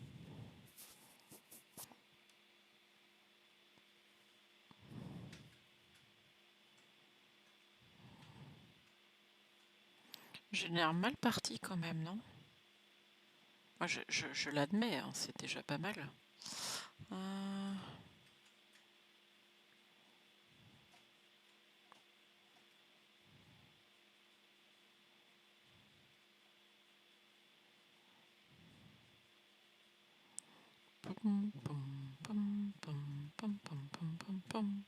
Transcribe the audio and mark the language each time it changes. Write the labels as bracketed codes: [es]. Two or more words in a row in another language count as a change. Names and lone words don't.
[fr] J'ai l'air mal parti quand même, non? Moi, je l'admets, hein, c'est déjà pas mal. Pom, pom, pom, pom, pom, pom, pom, pom, pom.